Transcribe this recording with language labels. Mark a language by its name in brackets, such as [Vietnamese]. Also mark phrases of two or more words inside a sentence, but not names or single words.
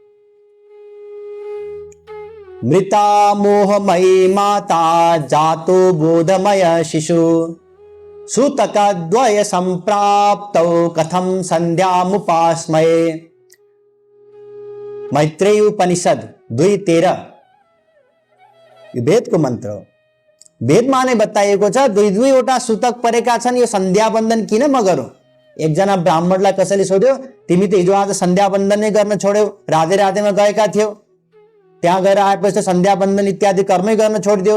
[Sanskrit] मृता मोहमयी माता जातो बोधमय शिशु, सूतकद्वय संप्राप्तौ कथम संध्यामुपास्मये। [Nepali] मैत्रेयी उपनिषद 2:13 यो वेदको मन्त्र हो। वेदमा नै बताइएको छ दुई दुईवटा सूतक परेका छन्, यो सन्ध्या बन्दन किन म गरौं? एकजना ब्राह्मणलाई कसैले सोध्यो, तिमी त हिजो आज सन्ध्या बन्दन नै गर्न छोड्यौ, राधे राधेमा गएका थियौ, त्यहाँ गएर आएपछि त सन्ध्या बन्दन इत्यादि कर्मै गर्न छोडिदियो।